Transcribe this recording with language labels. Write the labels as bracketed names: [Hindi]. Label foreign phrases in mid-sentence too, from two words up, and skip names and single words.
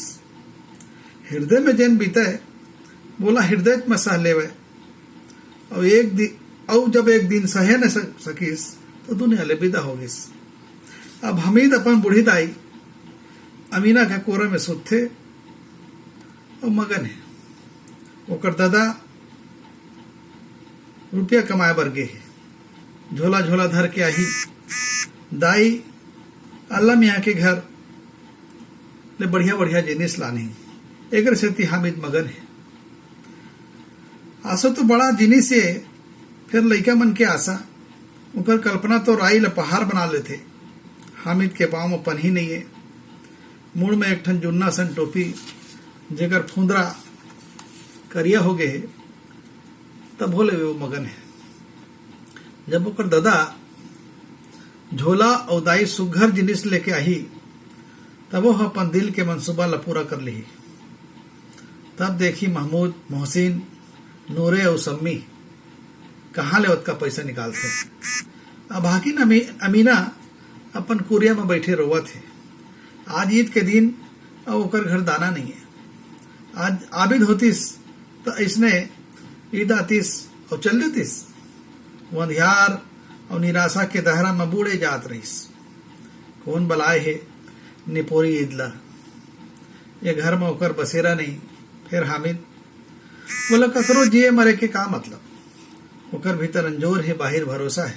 [Chhattisgarhi] हृदय में जैन बीता है, बोला हृदय में सह लेवे। और जब एक दिन सहे न सकीस तो दुनिया ले विदा हो गईस। अब हमीद अपन बूढ़ी दाई अमीना के कोरा में सुत थे और मगन है। ओकर दादा रुपया कमाए बर गे है। झोला झोला धर के आई दाई अल्लाह मियाँ के घर ले बढ़िया बढ़िया जिनिस लानी। एक सेती हामिद मगन है। आशा तो बड़ा जिनिस है, फिर लइका मन के आशा, उनकर कल्पना तो राई ल पहाड़ बना लेते। हामिद के पाँव में पन्ही नहीं है, मुड़ में एक ठन जुन्ना सन टोपी जेकर फुंदरा करिया हो गए है। तब बोले वो मगन है। जब ओकर दादा झोला और दाई सुघर जिनिस लेके आई, तब वो अपन दिल के मंसूबा ला पूरा कर ली। तब देखी महमूद, मोहसिन, नूरे और सम्मी कहाँ ले उसका पैसा निकालते। अब हाकिन अमीना अपन कुरिया में बैठे रोवत है। आज ईद के दिन और ओकर घर दाना नहीं है। आज आबिद होतीस तो इसने ईद आतीस और चल देतीस। वो अंधियार और निराशा के दहरा में बूढ़े जात रहीस। कौन बलाए है निपोरी ईदला, ये घर में ओकर बसेरा नहीं। फिर हामिद बोला ककरो जिए मरे के का मतलब, ओकर भीतर अंजोर है बाहिर भरोसा है।